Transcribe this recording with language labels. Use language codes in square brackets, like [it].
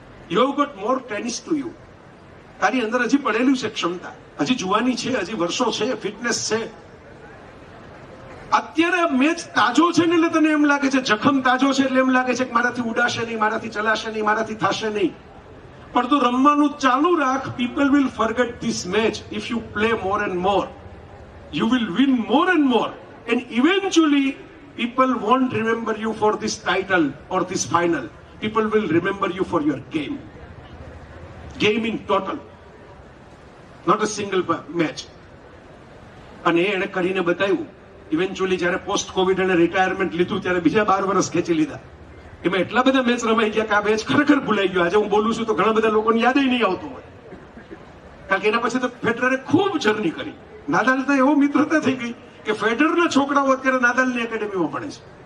[en] You have got more tennis to you. [gu] તારી અંદર હજી પડેલું છે ક્ષમતા, હજી જુવાની છે, હજી વર્ષો છે, ફિટનેસ છે. અત્યારે મેચ તાજો છે ને એટલે તને એમ લાગે છે, જખમ તાજો છે એટલે એમ લાગે છે કે મારાથી ઉડાશે નહીં, મારાથી ચલાશે નહીં, મારાથી થશે નહીં. પણ તું રમવાનું ચાલુ રાખ. [en] People will forget this match if you play more and more. You will win more and more, and eventually people won't remember you for this title or this final. People will remember you for your game in total, not a single match. [gu] અને એને કરીને બતાવ્યું. Eventually જ્યારે post Covid અને retirement લીધું ત્યારે બીજા 12 વર્ષ ખેંચી લીધા. એમાં એટલા બધા મેચ રમાઈ ગયા કે આ મેચ ખરેખર ભૂલાઈ ગયો. આજે હું બોલું છું તો ઘણા બધા લોકોને યાદ નહીં આવતું હોય, કારણ કે એના પછી તો ફેડરરે ખૂબ જર્ની કરી. નાદાલ તો એવો મિત્રતા થઈ ગઈ કે ફેડરરના છોકરાઓ અત્યારે નાદાલની એકેડેમીમાં ભણે છે.